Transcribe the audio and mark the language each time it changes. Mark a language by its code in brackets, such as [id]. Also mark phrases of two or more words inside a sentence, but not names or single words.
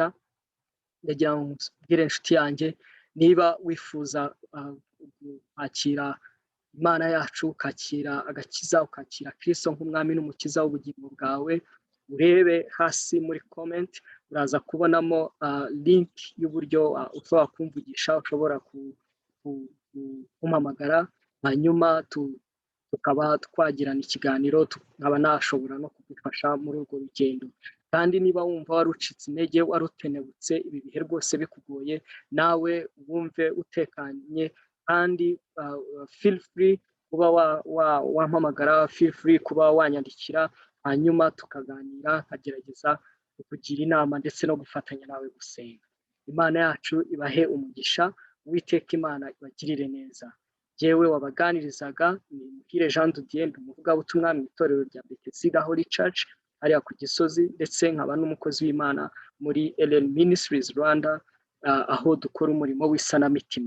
[rw] Ndagira ngo mbwire inshuti yanjye, niba wifuza kwakira Imana yacu, ukakira agakiza, ukakira Kristo nk'umwami n'umukiza w'ubugingo bwawe, urebe hasi muri comment, uraza kubonamo link y'uburyo ushobora kumvugisha, ushobora kumpamagara, hanyuma tukaba twagirana ikiganiro, nkaba nashobora no kugufasha muri urwo rugendo. Kandi niba wumva wari ucitse intege, wari utenebutse, ibi bihe rwose bikugoye, nawe wumve utekanye, kandi [en] feel free [rw] kuba wampamagara, [en] feel free [rw] kuba wanyandikira, hanyuma tukaganira, nkagerageza kukugira inama ndetse no gufatanya nawe gusenga. Imana yacu ibahe umugisha, Uwiteka Imana ibagirire neza. Jyewe wabaganirizaga ni Muhire Jean de Dieu, umuvugabutumwa mu itorero rya Bethesda Holy Church hariya ku Gisozi, ndetse nkaba n'umukozi w'Imana muri LL Ministries Rwanda, aho dukora umurimo w'isanamitima.